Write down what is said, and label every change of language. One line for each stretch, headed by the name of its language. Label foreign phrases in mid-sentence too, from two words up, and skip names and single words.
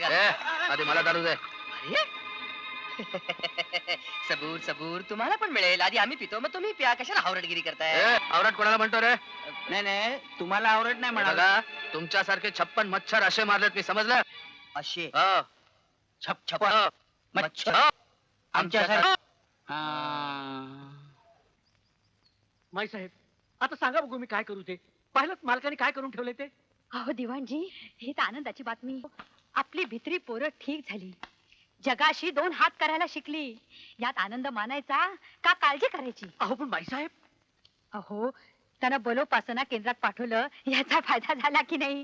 Marathi: घाल. आधी मला दारू दे. सबूर सबूर तुम्हाला पण मिळेल. आधी आम्ही पितो मग तुम्ही प्या. कशाला हावरटगिरी करताय? ए, आवरात कोणाला म्हणतो रे? नाही नाही तुम्हाला आवडत नाही म्हणाला. बघा, तुमच्यासारखे 56 मच्छर असे मारलेत मी, समजलं? असे हो. छप छप हो. मच्छर. हो. आमच्यासारखे. माई साहेब, आता सांगा बघू मी काय करू ते. पाहिलं मालकाने काय करून ठेवले ते. अहो दिवाणजी, ही तर आनंदाची बातमी. आपली भित्री पोरं ठीक झाली. जगाशी 2 हात करायला शिकली. यात आनंद मानायचा का काळजी करायची? अहो पण बाई साहेब, अहो त्यांना बलोपासना केंद्रात पाठवलं याचा फायदा झाला की नाही?